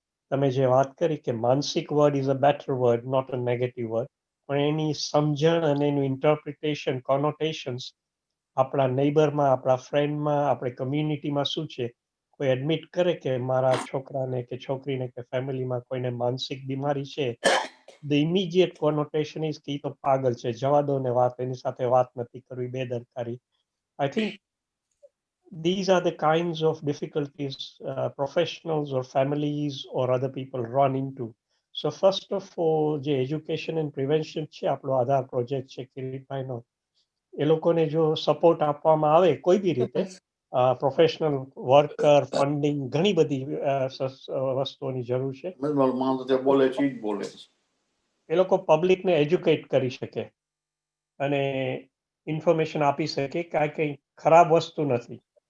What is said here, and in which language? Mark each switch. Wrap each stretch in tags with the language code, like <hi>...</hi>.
<gu>તમે જે વાત કરી કે માનસિક</gu> <en>word is a better word, not a negative word,</en> <gu>પણ એની સમજણ અને એનું ઇન્ટરપ્રિટેશન, કોનોટેશન્સ આપણા નેબરમાં, આપણા ફ્રેન્ડમાં, આપણે કમ્યુનિટીમાં શું છે, કોઈ એડમિટ કરે કે મારા છોકરાને કે છોકરીને કે ફેમિલીમાં કોઈને માનસિક બીમારી છે,</gu> <en>the immediate connotation is</en> <gu>કે તો પાગલ છે, જવા દો ને વાત, એની સાથે વાત નથી કરવી, બેદરકારી.</gu> <en>I think these are the kinds of difficulties professionals or families or other people run into.</en> <gu>So first of all, જે</gu> <en>education and prevention</en> <gu>છે, આપણો આધાર પ્રોજેક્ટ છે કિરીટભાઈનો, એ લોકોને જો સપોર્ટ આપવામાં આવે કોઈ બી રીતે, પ્રોફેશનલ વર્કર, ફંડિંગ, ઘણી બધી વસ્તુઓની જરૂર છે. એ લોકો પબ્લિકને એજ્યુકેટ કરી શકે અને ઇન્ફોર્મેશન આપી શકે કે આ કંઈ ખરાબ વસ્તુ નથી.</gu>